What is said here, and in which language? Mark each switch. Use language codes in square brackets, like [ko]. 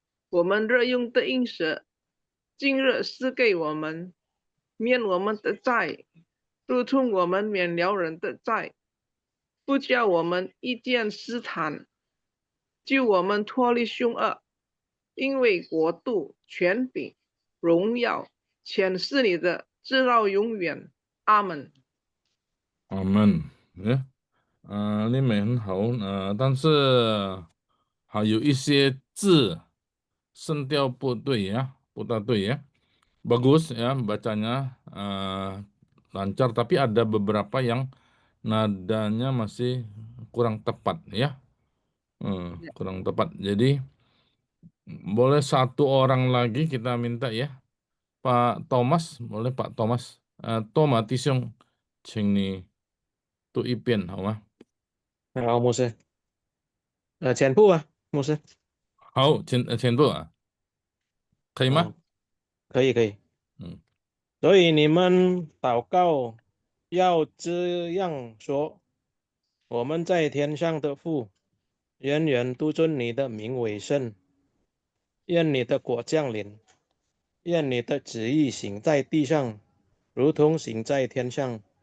[zh] 我们日用的饮食，今日赐给我们，免我们的债，如同我们免了人的债，不叫我们遇见试探，救我们脱离凶恶，因为国度、权柄、荣耀，全是你的，直到永远。阿门。阿门。丽美很好，但是还有一些字声调不对呀，不大对ya. [id] Bagus ya bacanya lancar, tapi ada beberapa yang nadanya masih kurang tepat ya. Kurang tepat. Jadi boleh satu orang lagi kita minta ya. Pak Thomas, boleh Pak Thomas. [zh] Thomas弟兄，请你读一遍好吗？好，牧师，前部啊，牧师，好，前部可以吗？可以可以。嗯，所以你们祷告要这样说：我们在天上的父，人人都尊你的名为圣，愿你的国降临，愿你的旨意行在地上，如同行在天上。